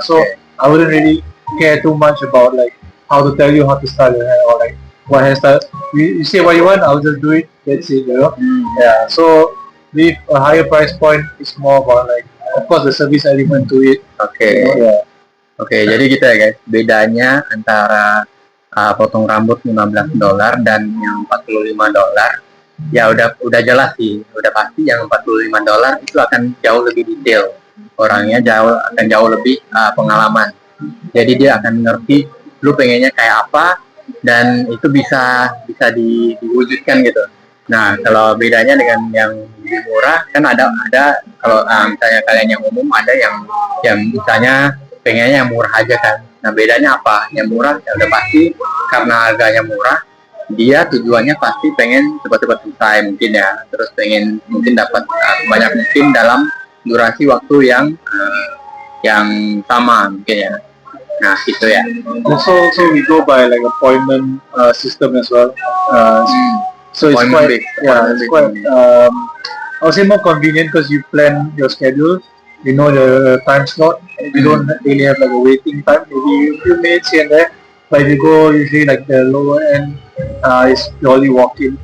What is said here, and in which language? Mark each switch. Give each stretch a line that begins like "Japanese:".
English: So I wouldn't really care too much about like how to tell you how to style your hair or like what hairstyle. You say what you want, I'll just do it. That's it, you know. Yeah. So with a higher price point, it's more about like, of course, the service element to it.
Indonesian: Oke.
English: Yeah.
Indonesian: Oke, jadi gitu ya guys. Bedanya antara potong rambut $15 dan yang $45. Ya udah jelas sih, udah pasti yang $45 itu akan jauh lebih detail. Orangnya akan jauh lebih pengalaman. Jadi dia akan ngerti lu pengennya kayak apa dan itu bisa diwujudkan gitu. Nah, kalau bedanya dengan yang lebih murah kan ada kalau misalnya kalian yang umum ada yang misalnya pengennya yang murah aja kan. Nah, bedanya apa? Yang murah ya udah pasti karena harganya murah, dia tujuannya pasti pengen cepat-cepat selesai mungkin ya. Terus pengen mungkin dapat banyak mungkin dalam durasi waktu yang sama mungkin ya. Nah, gitu ya.
English: Also we go by like appointment system as well. So it's Appointment quite based. it's quite I would say more convenient because you plan your schedule. You know the time slot. You don't really have like a waiting time. Maybe a few minutes here and there. But if you go usually like the lower end, is purely walk-in.